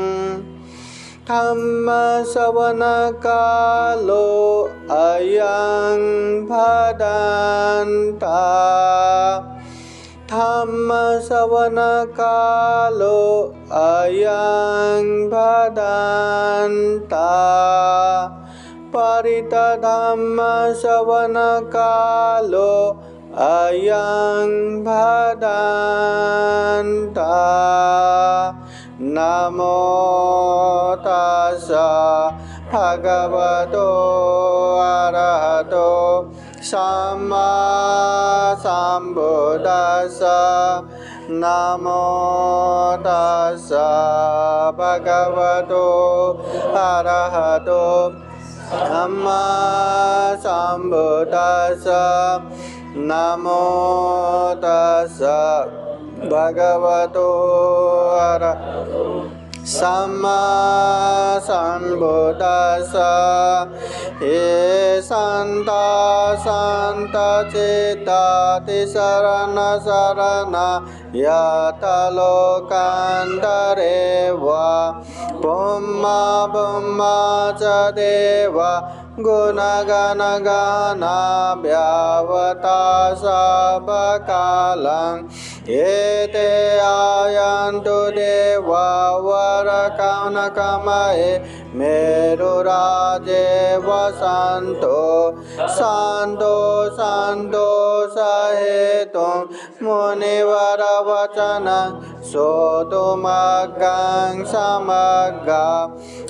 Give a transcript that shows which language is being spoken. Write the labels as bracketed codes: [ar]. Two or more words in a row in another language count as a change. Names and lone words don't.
[pi] धम्मश्रवणकालो अयं भदन्ता धम्मश्रवणकालो अयं भदन्ता परितधम्मश्रवणकालो अयं भदन्ता नमो तस्सा भगवतो अरहतो सम्मा सम्बुद्दस्सा नमो तस्सा भगवतो अरहतो सम्मा सम्बुद्दस्सा नमो तस्सा भगवतो अरहतो सम्मा सम्बुद्दस्सा। हे संता संत चित्तातिशरण शरण यत लोकान्तरे वा ब्रह्मा ब्रह्मा च देव गुणगणगणा व्यावता सबकालं एते आयन्तु देवा वरकनकमये मेरुराजे वसन्तो सन्तो सहेतुं मुनिवरवचनं श्रोतुमग्गं समग्गा